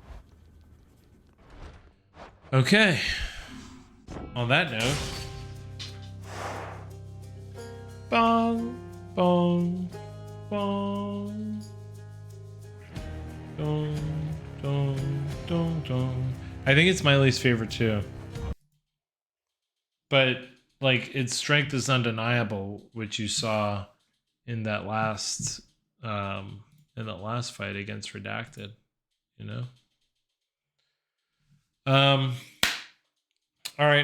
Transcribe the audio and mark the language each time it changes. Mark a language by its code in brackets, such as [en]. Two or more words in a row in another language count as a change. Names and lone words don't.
[en] Okay. On that note. Bong, bong, bong. Dong, dong, dong, dong. I think it's my least favorite too. But like its strength is undeniable, which you saw in that last fight against Redacted. You know? All right.